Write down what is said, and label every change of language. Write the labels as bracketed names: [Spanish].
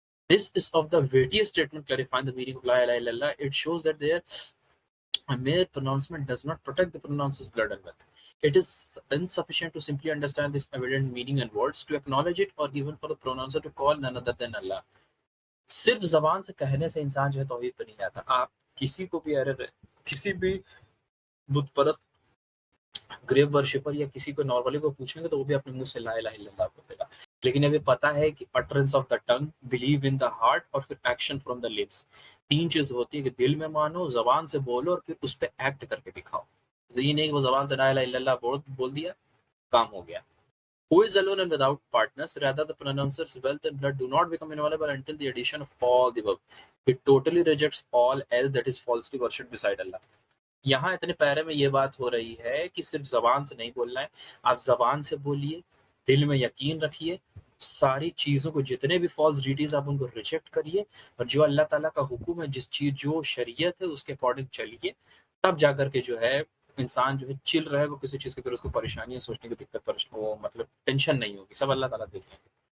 [English] This is of the weightiest statement clarifying the meaning of La ilaha illallah. It shows that their mere pronouncement does not protect the pronouncer's blood and wealth. It is insufficient to simply understand this evident meaning and words, to acknowledge it, or even for the pronouncer to call none other than Allah. [Urdu] صرف زبان سے کہنے سے انسان جو ہے توحید پہ نہیں آتا. آپ کسی کو بھی کسی بھی بت پرست گریو ورشپر یا کسی کو نارملی کو پوچھیں گے تو وہ بھی اپنے منہ سے لا الہ الا اللہ بولے گا، لیکن ابھی پتا ہے کہ [English] utterance of the tongue, believe in the heart, [Urdu] اور پھر [English] Action from the lips. [Urdu] تین چیز ہوتی ہے کہ دل میں مانو، زبان سے بولو، اور پھر اس پہ ایکٹ کر کے دکھاؤ. یہ نہیں کہ وہ زبان سے لا الہ الا اللہ بول دیا کام ہو گیا. [English] Who is alone and without partners, rather the pronouncer's wealth and blood do not become inviolable until the addition of all the above. It totally rejects all else that is falsely worshipped beside Allah. [Urdu] یہاں اتنے پیرے میں یہ بات ہو رہی ہے کہ صرف زبان سے نہیں بولنا ہے، آپ زبان سے بولیے، دل میں یقین رکھیے، ساری چیزوں کو، جتنے بھی فالس ڈیٹیز آپ ان کو ریجیکٹ کریے، اور جو اللہ تعالیٰ کا حکم ہے، جس چیز جو شریعت ہے اس کے اکارڈنگ چلیے، تب جا کر کے جو ہے انسان جو ہے چل رہا ہے، وہ کسی چیز کی پھر اس کو پریشانی سوچنے کی دقت وہ مطلب ٹینشن نہیں ہوگی، سب اللہ تعالیٰ دیکھ لیں گے.